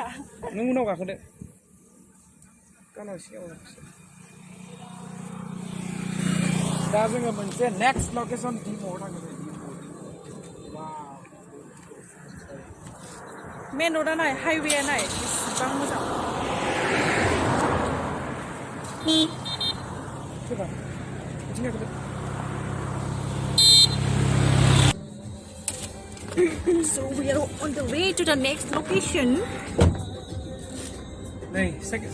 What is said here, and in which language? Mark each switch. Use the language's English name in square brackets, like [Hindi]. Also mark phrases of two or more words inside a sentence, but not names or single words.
[Bodo] नों उनाव गाखोदो गानाव सिगाङाव दा जोङो मोनसे [English] next location [Bodo] दिमाव थांगोन मेन र'डा नाय हाइवेआ नाय बेसेबां मोजां [English] So we are on the way to the next location. [Bodo] नै सेकेन्ड